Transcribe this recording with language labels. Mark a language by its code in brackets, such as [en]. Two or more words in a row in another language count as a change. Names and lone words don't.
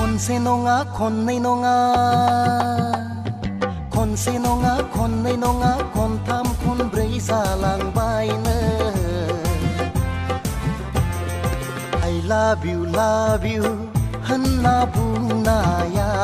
[brx] से नङा खननै नङा खनसे नङा खननै नङा खनथाम खनब्रै जालांबायनो [en] I love you [brx] होनना बुंनाया